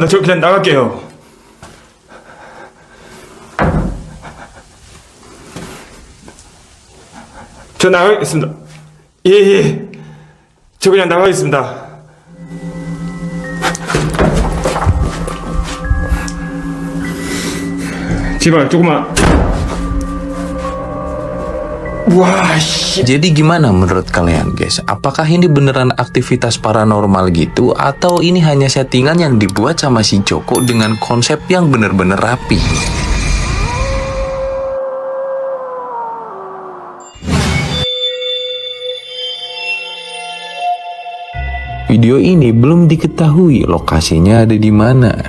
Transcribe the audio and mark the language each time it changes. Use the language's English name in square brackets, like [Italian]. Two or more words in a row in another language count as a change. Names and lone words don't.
[Korean] 저 그냥 나갈게요. 저 나가겠습니다. 예. 저 그냥 나가겠습니다. 제발 조금만. [English] Wah, shit. [Indonesian] Jadi gimana menurut kalian guys? Apakah ini beneran aktivitas paranormal gitu? Atau ini hanya settingan yang dibuat sama si Joko dengan konsep yang bener-bener rapi? Video ini belum diketahui lokasinya ada di mana.